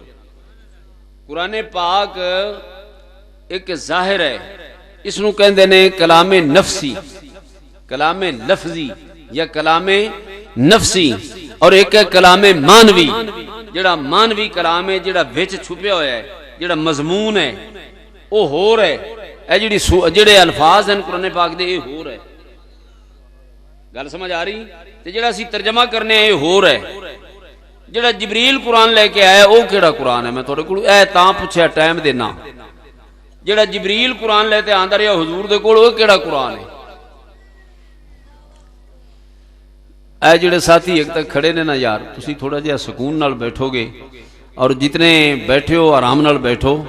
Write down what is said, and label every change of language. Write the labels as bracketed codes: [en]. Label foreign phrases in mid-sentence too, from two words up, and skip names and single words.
[pa] قرآن پاک ایک ظاہر ہے، اس نو کہندے نے کلام نفسی، کلام لفظی یا کلام نفسی، اور ایک ہے کلام مانوی. جڑا مانوی کلام ہے، جڑا وچ چھپیا ہوا ہے، جڑا مضمون ہے وہ ہو رہا ہے. اے جڑے الفاظ ہیں قرآن پاک دے یہ ہو رہا ہے. گل سمجھ آ رہی؟ تے جڑا اسی ترجمہ کرنے یہ ہو رہا ہے. جڑا جبریل قرآن لے کے آیا وہ کیڑا قرآن ہے؟ میں تھوڑے کول اے تاں پوچھیا ٹائم دینا. جڑا جبریل قرآن لے تے آندا رہیا حضور دے کول وہ کیڑا قرآن ہے؟ اے جڑے ساتھی ایک تک کھڑے نے نا یار، تسی تھوڑا جہا سکون نال بیٹھو گے اور جتنے بیٹھے ہو آرام نال بیٹھو.